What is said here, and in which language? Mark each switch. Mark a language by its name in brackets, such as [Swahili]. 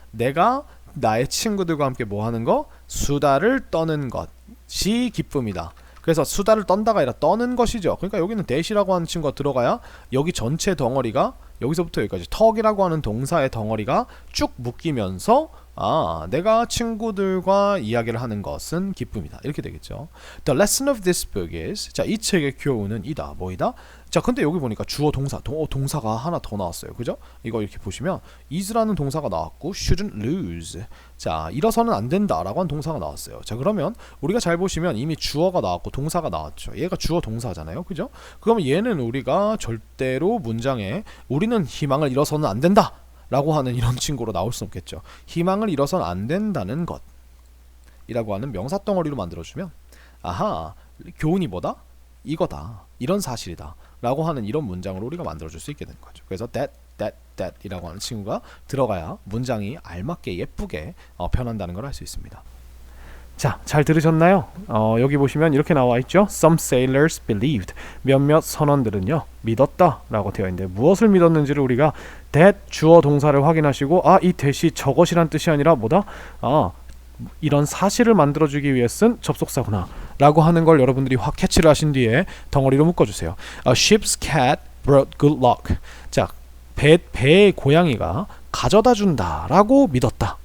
[Korean] 내가 나의 친구들과 함께 뭐 하는 거? 수다를 떠는 것이 기쁨이다. 그래서 수다를 떤다가 아니라 떠는 것이죠. 그러니까 여기는 대시라고 하는 친구가 들어가야 여기 전체 덩어리가, 여기서부터 여기까지 턱이라고 하는 동사의 덩어리가 쭉 묶이면서 내가 친구들과 이야기를 하는 것은 기쁨이다. 이렇게 되겠죠. [English] The lesson of this book is, [Korean] 자, 이 책의 교훈은 이다. 뭐이다? 자, 근데 여기 보니까 주어 동사, 동사가 하나 더 나왔어요. 그죠? 이거 이렇게 보시면 is라는 동사가 나왔고 shouldn't lose, 자, 잃어서는 안 된다 라고 하는 동사가 나왔어요. 자, 그러면 우리가 잘 보시면 이미 주어가 나왔고 동사가 나왔죠. 얘가 주어 동사잖아요. 그죠? 그러면 얘는 우리가 절대로 문장에 우리는 희망을 잃어서는 안 된다 라고 하는 이런 친구로 나올 수 없겠죠. 희망을 잃어서는 안 된다는 것 이라고 하는 명사 덩어리로 만들어주면, 아하, 교훈이 뭐다? 이거다. 이런 사실이다 라고 하는 이런 문장으로 우리가 만들어줄 수 있게 되는 거죠. 그래서 that 이라고 하는 친구가 들어가야 문장이 알맞게 예쁘게 변한다는 걸 알 수 있습니다. 자, 잘 들으셨나요? 여기 보시면 이렇게 나와 있죠. [English] Some sailors believed. [Korean] 몇몇 선원들은요, 믿었다 라고 되어 있는데 무엇을 믿었는지를 우리가 that 주어 동사를 확인하시고, 이 that이 저것이란 뜻이 아니라 뭐다? 이런 사실을 만들어주기 위해 쓴 접속사구나 라고 하는 걸 여러분들이 확 캐치를 하신 뒤에 덩어리로 묶어주세요. [English] A ship's cat brought good luck. [Korean] 자, 배의 고양이가 가져다 준다 라고 믿었다.